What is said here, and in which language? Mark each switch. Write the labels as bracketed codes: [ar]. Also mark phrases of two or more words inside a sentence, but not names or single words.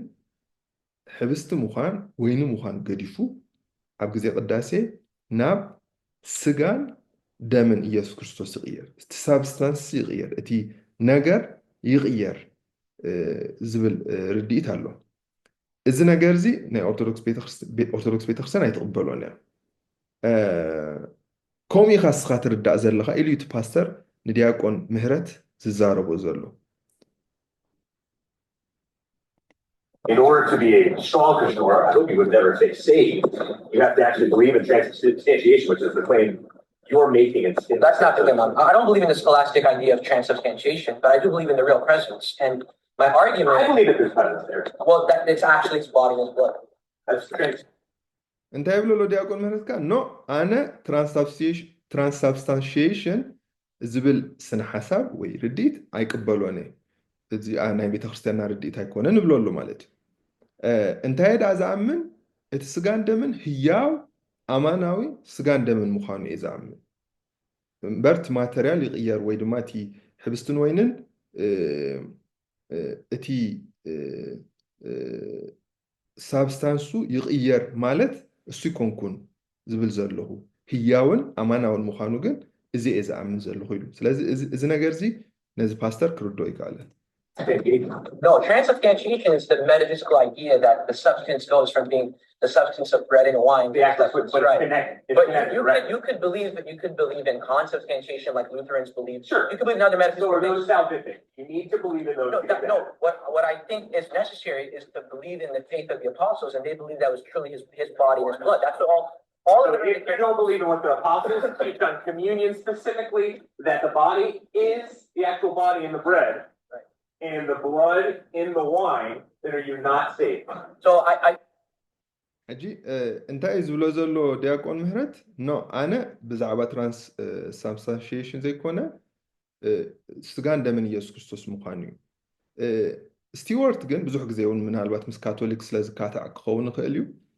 [ti] ሕብስቲ ምዃን ወይኒ ምዃን ገዲፉ ኣብ ግዜ ቅዳሴ ናብ ስጋን ደምን ኢየሱስ ክርስቶስ ይቕየር፣ እቲ ሳብስታንስ ይቕየር፣ እቲ ነገር ይቕየር ዝብል ርድኢት ኣሎ። እዚ ነገር እዚ ናይ ኦርቶዶክስ ቤተክርስትያን ኣይትቕበሎን እያ። ከምኡ ኢኻ ስኻ ትርዳእ ዘለኻ ኢሉ እቲ ፓስተር ንዲያቆን ምህረት ዝዛረቦ ዘሎ። [en] In order to be a strong Christian, or I hope you would never say saved, you have to actually believe in transubstantiation, which is the claim you're making. That's not the claim. I don't believe in the scholastic idea of transubstantiation, but I do believe in the real presence. And my argument, I believe that there's presence there. Well, that it's actually his body and his blood. That's great. [ti] እንታይ ይብሎ ሎ ዲያቆን ምህረት ካ ኖ ኣነ ትራንስሳብስታንሺዬሽን ዝብል ስነ ሓሳብ ወይ ርድኢት ኣይቅበሎን እየ። እዚ ናይ ቤተክርስትያንና ርድኢት ኣይኮነን ንብሎ ኣሎ ማለት እዩ። እንታይ ደኣ ዝኣምን እቲ ስጋን ደምን ህያው ኣማናዊ ስጋን ደምን ምዃኑ እየ ዝኣምን እምበርቲ ማተርያል ይቕየር ወይ ድማ እቲ ሕብስትን ወይንን እቲ ሳብስታንሱ ይቕየር ማለት እሱ ይኮንኩን ዝብል ዘለኹ ህያውን ኣማናውን ምዃኑ ግን እዚ እየ ዝኣምን ዘለኹ ኢሉ። ስለዚ እዚ ነገር እዚ ነዚ ፓስተር ክርዶ ይከኣለን። [en] No, transubstantiation is the metaphysical idea that the substance goes from being the substance of bread and wine. The actual, but it's right. connected. It's But connected, you right? could believe in consubstantiation like Lutherans believe. Sure. You could believe in other So metaphysical are things. those salvific? You need to believe in those. No. What I think is necessary is to believe in the faith of the apostles, and they believe that was truly his body and his blood. That's all. All So of the if you don't believe in what the apostles teach on communion specifically, that the body is the actual body in the bread, Right. and the blood in the wine, then are you not saved? So I [ti] ሕጂ እንታይ እዩ ዝብሎ ዘሎ ዲያቆን ምህረት ኖ ኣነ ብዛዕባ ትራንስሳብስታንሺዬሽን ዘይኮነ ስጋን ደምን ኢየሱስ ክርስቶስ ምዃኑ እዩ ስቲዋርት ግን ብዙሕ ግዜ እውን ምናልባት ምስ ካቶሊክ ስለ ዝካታዕ ክኸውን ይኽእል እዩ